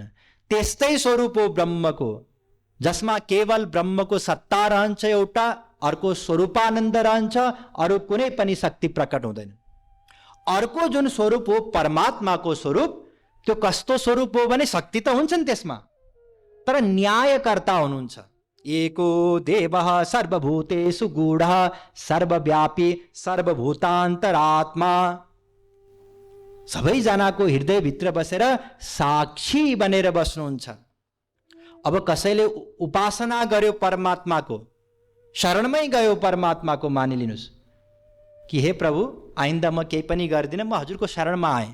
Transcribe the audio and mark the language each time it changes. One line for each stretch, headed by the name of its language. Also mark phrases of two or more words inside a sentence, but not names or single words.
Nepali: त्यस्तै स्वरूप हो ब्रह्मको, जसमा केवल ब्रह्मको सत्ता रहन्छ एउटा, अर्को स्वरूपानन्द रहन्छ, अरू कुनै पनि शक्ति प्रकट हुँदैन। अर्को जुन स्वरूप हो परमात्माको स्वरूप, त्यो कस्तो स्वरूप हो भने शक्ति त हुन्छ नि त्यसमा, तर न्यायकर्ता हुनुहुन्छ।
Sanskrit: एको देवः सर्वभूतेषु गूढः सर्वव्यापी सर्वभूतान्तरात्मा।
Nepali: सबैजनाको हृदयभित्र बसेर साक्षी बनेर बस्नुहुन्छ। अब कसैले उपासना गर्यो परमात्माको, शरणमै गयो परमात्माको, मानिलिनुस् कि हे प्रभु आइन्दा म केही पनि गर्दिनँ, म हजुरको शरणमा आएँ।